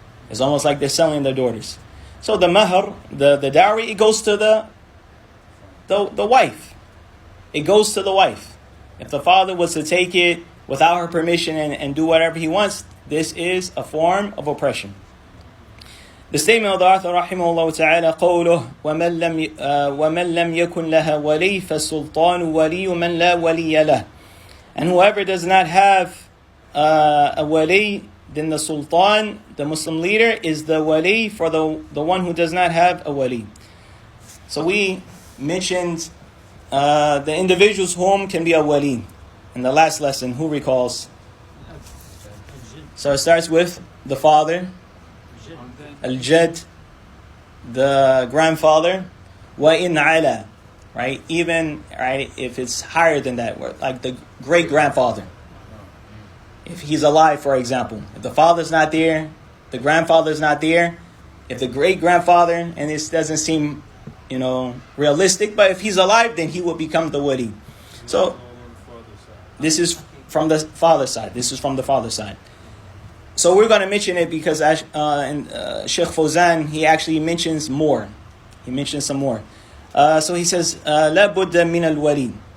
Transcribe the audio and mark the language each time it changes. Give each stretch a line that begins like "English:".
English: It's almost like they're selling their daughters. So the mahr, the dowry, it goes to the wife. It goes to the wife. If the father was to take it without her permission and do whatever he wants, this is a form of oppression. The statement of the author
Arabic: rahimahullah ta'ala قوله ومن لم يكن لها ولي فالسلطان ولي من لا ولي له.
English: And whoever does not have a wali, then the sultan, the Muslim leader, is the wali for the one who does not have a wali. So we mentioned the individuals whom can be a wali. In the last lesson, who recalls? So it starts with the father, al-jad, the grandfather,
Arabic: wa-in ala,
English: right? Even, right, if it's higher than that, like the great-grandfather. If he's alive, for example. If the father's not there, the grandfather's not there, if the great-grandfather, and this doesn't seem, realistic, but if he's alive, then he will become the wali. So, this is from the father's side. This is from the father's side. So we're going to mention it because Sheikh Fawzan, he actually mentions more. He mentions some more. So he says,
Arabic: لا بد من الولي.